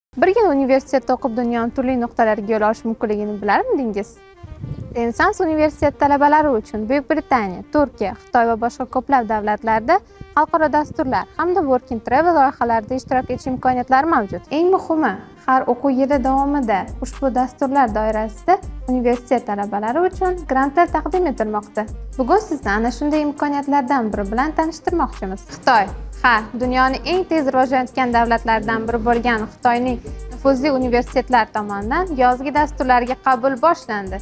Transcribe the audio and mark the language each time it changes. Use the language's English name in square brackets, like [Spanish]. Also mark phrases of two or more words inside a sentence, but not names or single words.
[Uzbek] Bir yil universitetda o'qib dunyoning turli nuqtalariga yo'l olish mumkinligini bilarmidingiz? Renaissance universitet talabalari uchun Buyuk Britaniya, Turkiya, Xitoy va boshqa ko'plab davlatlarda xalqaro dasturlar hamda [English] work and travel [Uzbek] loyihalarida ishtirok etish imkoniyatlari mavjud. Eng muhimi, har o'quv yili davomida ushbu dasturlar doirasida universitet talabalari uchun grantlar taqdim etilmoqda. Bugun sizni ana shunday imkoniyatlardan biri bilan tanishtirmoqchimiz. Xitoy dunyoning eng tez rivojlanayotgan davlatlaridan biri bo'lgan Xitoyning nufuzli universitetlar tomonidan yozgi dasturlarga qabul boshlandi.